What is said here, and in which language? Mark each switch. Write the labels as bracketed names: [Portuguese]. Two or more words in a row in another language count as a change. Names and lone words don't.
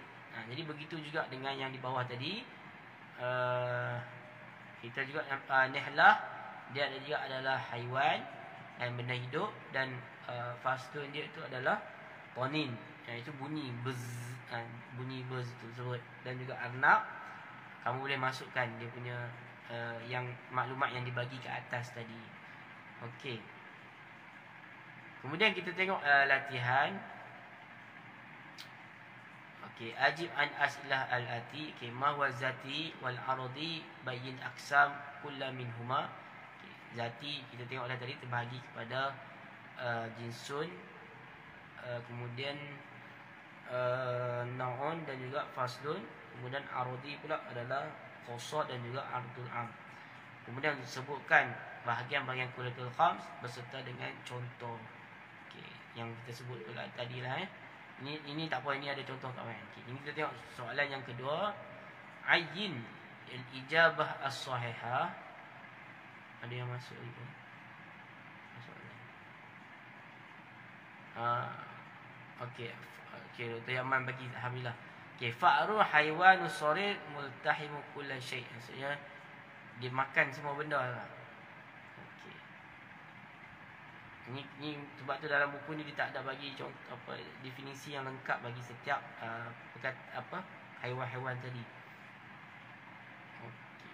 [Malay] Jadi begitu juga dengan yang di bawah tadi. Kita juga nihlah, dia juga adalah haiwan dan benda hidup, dan faslun dia itu adalah tanin, iaitu bunyi buzz, bunyi buzz itu tersebut. Dan juga arnab, kamu boleh masukkan dia punya yang maklumat yang dibagi ke atas tadi. Okey. Kemudian kita tengok latihan. [Arabic] Okey, أجب عن الأسئلة الآتية. Okey, ما هو الذاتي والعرضي بين أقسام كل منهما. [Malay] Okay. Zati kita tengok dah tadi terbahagi kepada jinsun, kemudian naun dan juga faslun. Kemudian aradi pula adalah khassah dan juga [Arabic] ardul am. [Malay] Kemudian disebutkan bahagian-bahagian [Arabic] kulitul khams [Malay] beserta dengan contoh. Okey, yang kita sebut pula tadi lah. Ini tak apa, ini ada contoh kawan. Okey, ini kita tengok soalan yang kedua. [Arabic] عين الإجابة الصحيحة. [Malay] Ada yang masuk lagi? Soalan. Okey, Dr. Yaman bagi alhamdulillah. [Arabic] Okay, الفأر حيوان صغير ملتهم كل شيء'. [Malay] Maksudnya dia makan semua benda lah. Okay. Ini sebab tu dalam buku ni dia tak ada bagi contoh definisi yang lengkap bagi setiap haiwan-haiwan tadi. Okay.